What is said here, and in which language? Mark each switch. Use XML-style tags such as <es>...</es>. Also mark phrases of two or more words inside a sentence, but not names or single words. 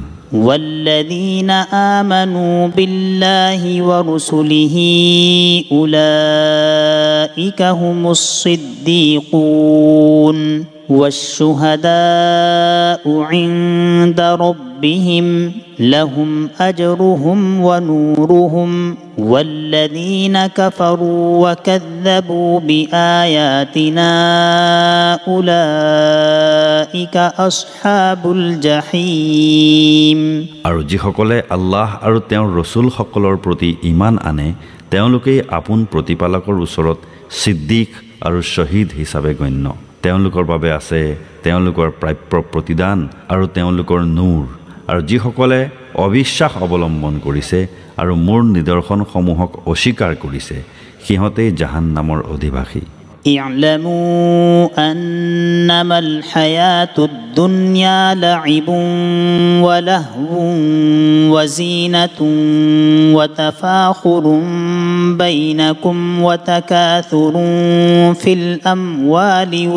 <ar>والذين آمنوا بالله ورسله أولئك هم الصديقون والشهداء عند ربهم لهم أجرهم ونورهم والذين كفروا وكذبوا بآياتنا أولئك أصحاب الجحيم</ar> <as>আৰু যিসকলে আল্লাহ আৰু তেওঁৰ ৰসুলসকলৰ প্ৰতি ঈমান আনে তেওঁলোকেই আপোন প্ৰতিপালকৰ ওচৰত সিদ্দিক আৰু শ্বহীদ হিচাপে গণ্য তেওঁলোকৰ বাবে আছে তেওঁলোকৰ প্ৰাপ্য প্ৰতিদান আৰু তেওঁলোকৰ নূৰ আৰু যিসকলে অবিশ্বাস অৱলম্বন কৰিছে আৰু মোৰ নিদৰ্শনসমূহক অস্বীকাৰ কৰিছে সিহঁতেই জাহান্নামৰ অধিবাসী</as> <ar>اعلموا أنما الحياة الدنيا لعب ولهو وزينة وتفاخر بينكم وتكاثر في الأموال</ar>